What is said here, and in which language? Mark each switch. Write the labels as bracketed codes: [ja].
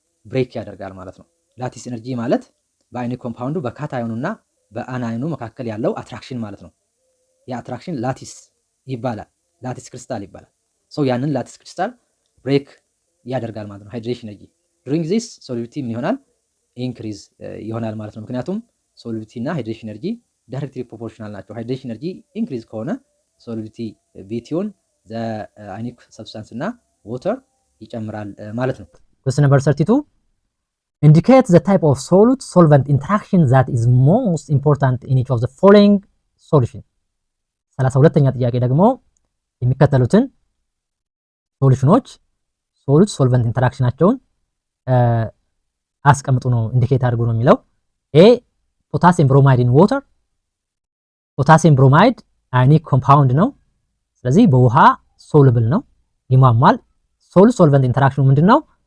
[am] ብሬክ ያደርጋል ማለት ነው። ላቲስ ኢነርጂ ማለት በአዮኒክ ኮምፓውንዱ በካታዮኑና በአናዮኑ መካከል ያለው አትራክሽን ማለት ነው። ያ አትራክሽን ላቲስ ይባላል። ላቲስ ክሪስታል ይባላል። ሶ ያንን ላቲስ ክሪስታል ብሬክ ያደርጋል ማለት ነው። ሃይድሬሽን ኢነርጂ ዱሪንግ ዚስ ሶሉቢሊቲ ምን ይሆናል? ኢንክሪዝ ይሆናል ማለት ነው። ምክንያቱም ሶሉቢሊቲ እና ሃይድሬሽን ኢነርጂ ዳይሬክትሊ ፕሮፖርሽናል ናቸው። ሃይድሬሽን ኢነርጂ ኢንክሪዝ ከሆነ ሶሉቢሊቲ ቢትዊን ዘ አዮኒክ ሰብስታንስ እና ዋተር ይጨምራል ማለት ነው። [en] Question number 32 indicate the type of solute solvent interaction that is most important in each of the following solution. [am] 32ኛ ጥያቄ ደግሞ የሚከተሉትን ሶሉሽኖች ሶሉት ሶልቨንት ኢንተራክሽናቸውን አስቀምጡ ነው ኢንዲኬት አድርጉ ነው የሚለው። ኤ ፖታሲየም ብሮማይድ ኢን ዋተር። ፖታሲየም ብሮማይድ አዮኒክ ኮምፓውንድ ነው። ስለዚህ በውሃ ሶሉብል ነው፣ ይሟሟል። ሶሉት ሶልቨንት ኢንተራክሽኑ ምንድነው?